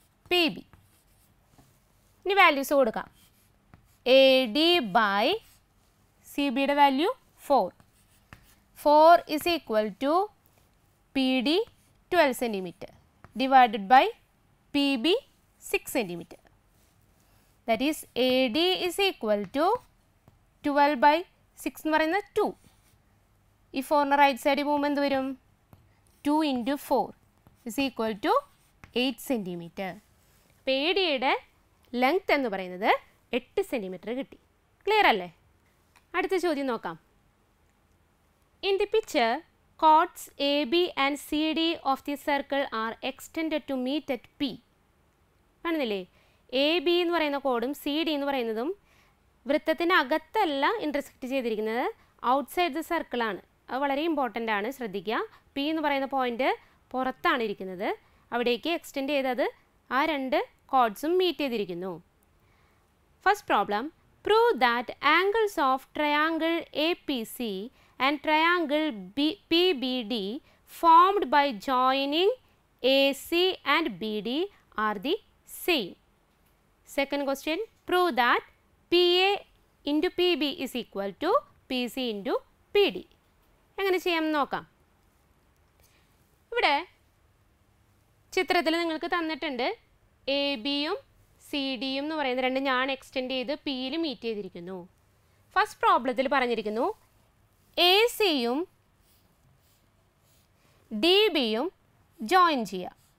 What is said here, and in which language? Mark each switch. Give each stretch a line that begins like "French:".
Malayalam: P B ഇനി values കൊടുക്കാം. A D by C ബിയുടെ value 4.
English: 4 is equal to P D 12 centimeter divided by P B 6 centimeter. That is AD is equal to 12 by 6
Malayalam: എന്ന് പറയുന്നത്
English: 2.
Malayalam: ഈ 4 right സൈഡിൽ പോകുമ്പോൾ എന്ത് വരും?
English: 2 into 4 is equal to 8 centimeter.
Malayalam: അപ്പോൾ എ ഡിയുടെ ലെങ്ത് എന്ന് പറയുന്നത് 8 centimeter കിട്ടി. ക്ലിയർ അല്ലേ? അടുത്ത ചോദ്യം നോക്കാം.
English: In the picture, chords AB and CD of the circle are extended to meet at P.
Malayalam: കാണുന്നില്ലേ? AB എന്ന് പറയുന്ന കോഡും CD എന്ന് പറയുന്നതും വൃത്തത്തിനകത്തല്ല ഇൻ്റർസെക്റ്റ് ചെയ്തിരിക്കുന്നത്,
English: Outside the സർക്കിളാണ്.
Malayalam: അത് വളരെ ഇമ്പോർട്ടൻ്റ് ആണ്, ശ്രദ്ധിക്കുക. P എന്ന് പറയുന്ന പോയിൻ്റ് പുറത്താണ് ഇരിക്കുന്നത്, അവിടേക്ക് എക്സ്റ്റെൻഡ് ചെയ്തത് ആ രണ്ട് കോഡ്സും മീറ്റ് ചെയ്തിരിക്കുന്നു.
English: First problem, prove that angles of triangle APC and triangle PBD formed by joining AC and BD are the same. Second question, prove that PA into PB is equal to PC into PD.
Malayalam: എങ്ങനെ ചെയ്യാമെന്ന് നോക്കാം. ഇവിടെ ചിത്രത്തിൽ നിങ്ങൾക്ക് തന്നിട്ടുണ്ട് A ബിയും C ഡിയും എന്ന് പറയുന്ന രണ്ട് ഞാൻ എക്സ്റ്റെൻഡ് ചെയ്ത് പിയിൽ മീറ്റ് ചെയ്തിരിക്കുന്നു. ഫസ്റ്റ് പ്രോബ്ലത്തിൽ പറഞ്ഞിരിക്കുന്നു എ സിയും ഡി ബിയും ജോയിൻ ചെയ്യുക.